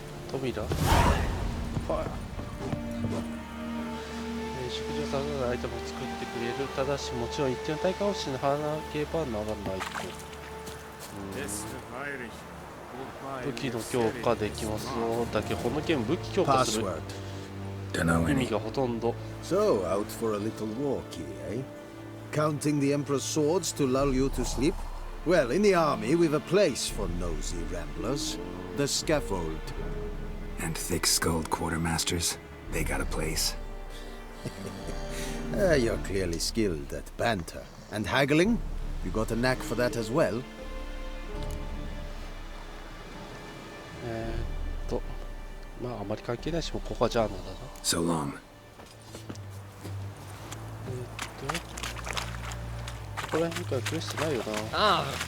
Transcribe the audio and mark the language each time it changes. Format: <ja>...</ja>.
<ja>トミラ、はい、食事をさせるアイテムを作ってくれる。ただしもちろん一定の対価をしなければならないと。武器の強化できますよ。だけどこのゲーム武器強化する意味がほとんど。</ja> <en>So, out for a little walkie, eh? Counting the Emperor's swords to lull you to sleep? Well, in the army, we've a place for nosy ramblers. The scaffold. And thick-skulled quartermasters. They got a place. You're clearly skilled at banter. And haggling? You got a knack for that as well?</en> <ja>まああまり関係ないし、もうここはジャーナだな。</ja> <en>So long.</en> <ja>ここら辺からクエストないよな。ああ。</ja>